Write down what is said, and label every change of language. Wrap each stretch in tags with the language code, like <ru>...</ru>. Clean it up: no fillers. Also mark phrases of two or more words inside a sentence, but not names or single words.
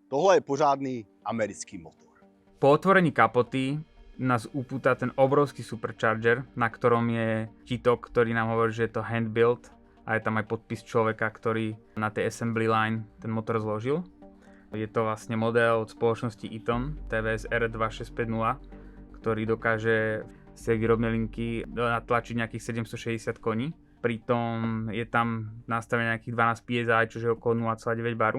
<cs>Tohle je pořádný americký motor.</cs> <sk>Po otvorení kapoty nás upúta ten obrovský supercharger, na ktorom je štítok, ktorý nám hovorí, že je to hand-built a je tam aj podpis človeka, ktorý na tej</sk> <en>assembly line</en> <sk>ten motor zložil. Je to vlastne model od spoločnosti Eaton TVS R2650, ktorý dokáže z tej výrobnej linky natlačiť nejakých 760 koní. Pritom je tam nastavené nejakých 12 PSI, čo je okolo 0,9 baru.</sk>